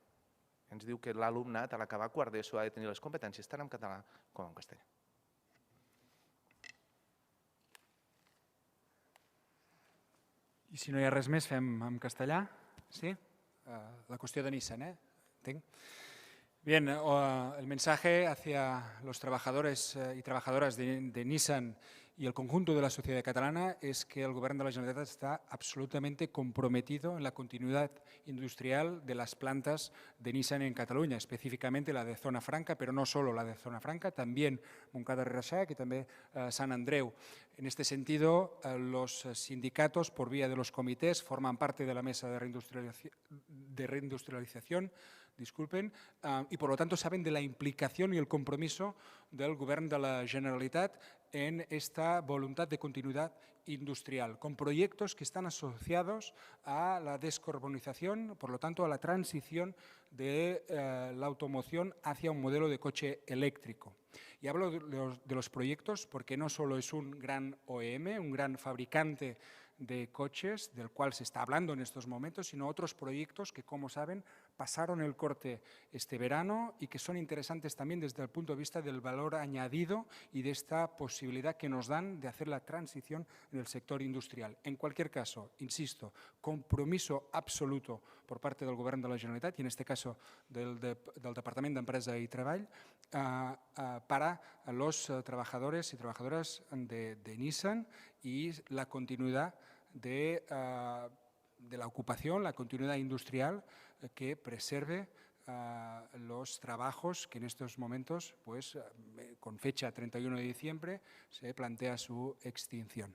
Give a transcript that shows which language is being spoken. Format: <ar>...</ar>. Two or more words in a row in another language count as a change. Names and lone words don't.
<ca>Ens diu que l'alumnat a l'acabar quart d'ESO ha de tenir les competències tant en català com en castellà. I si no hi ha res més, fem en castellà? Sí? La qüestió de Nissan, entenc.</ca> <es>Bien, el mensaje hacia los trabajadores y trabajadoras de Nissan y el conjunto de la sociedad catalana es que el Gobierno de la Generalitat está absolutamente comprometido en la continuidad industrial de las plantas de Nissan en Cataluña, específicamente la de Zona Franca, pero no solo la de Zona Franca, también Montcada i Reixac y también Sant Andreu. En este sentido, los sindicatos, por vía de los comités, forman parte de la mesa de reindustrialización, disculpen, y por lo tanto saben de la implicación y el compromiso del Govern de la Generalitat en esta voluntad de continuidad industrial, con proyectos que están asociados a la descarbonización, por lo tanto a la transición de la automoción hacia un modelo de coche eléctrico. Y hablo de los proyectos porque no solo es un gran OEM, un gran fabricante de coches, del cual se está hablando en estos momentos, sino otros proyectos que, como saben, pasaron el corte este verano y que son interesantes también desde el punto de vista del valor añadido y de esta posibilidad que nos dan de hacer la transición en el sector industrial. En cualquier caso, insisto, compromiso absoluto por parte del Govern de la Generalitat y en este caso del Departament d'Empresa y Treball para los trabajadores y trabajadoras de Nissan y la continuidad de la ocupación, la continuidad industrial que preserve los trabajos que en estos momentos, pues, con fecha 31 de diciembre, se plantea su extinción.</es>